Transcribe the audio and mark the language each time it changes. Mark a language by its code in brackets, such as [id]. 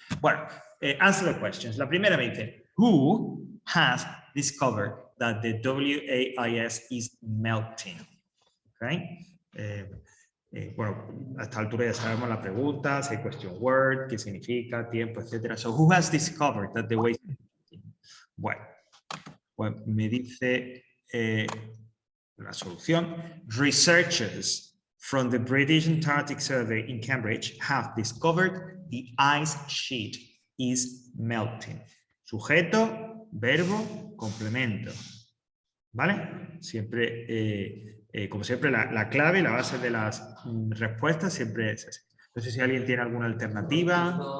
[es] Bueno, [en] answer the questions. [es] La primera me dice, [en] who has discovered that the WAIS is melting? Okay. [es] Bueno, a esta altura ya sabemos la pregunta, si hay question word, qué significa, tiempo, etcétera. [en] So, who has discovered that the wave is melting? [es] Bueno, pues me dice la solución. [en] Researchers from the British Antarctic Survey in Cambridge have discovered the ice sheet is melting. [es] Sujeto, verbo, complemento. ¿Vale? Siempre, como siempre, la clave, la base de las respuestas siempre es esa. No sé si alguien tiene alguna alternativa.